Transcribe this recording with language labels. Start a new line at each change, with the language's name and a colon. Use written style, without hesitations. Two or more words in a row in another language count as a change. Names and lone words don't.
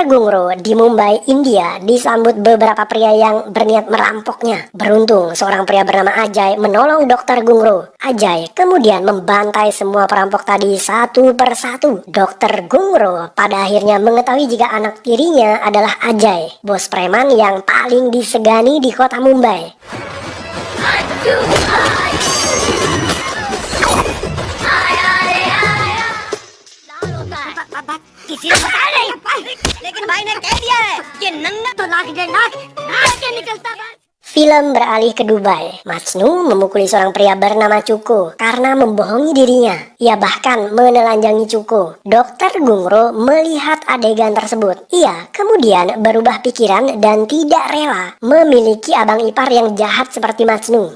Indonesian: Gungro di Mumbai, India disambut beberapa pria yang berniat merampoknya. Beruntung seorang pria bernama Ajay menolong Dr. Gungro. Ajay kemudian membantai semua perampok tadi satu persatu. Dr. Gungro pada akhirnya mengetahui jika anak tirinya adalah Ajay, bos preman yang paling disegani di kota Mumbai.
Hindi: किसी ने बताया नहीं, लेकिन भाई ने कह दिया है कि नंगा तो नाक के निकलता है।
Indonesian: Film beralih ke Dubai. Majnu memukuli seorang pria bernama Cuko karena membohongi dirinya. Ia bahkan menelanjangi Cuko. Dr. Gungro melihat adegan tersebut. Ia kemudian berubah pikiran dan tidak rela memiliki abang ipar yang jahat seperti Majnu.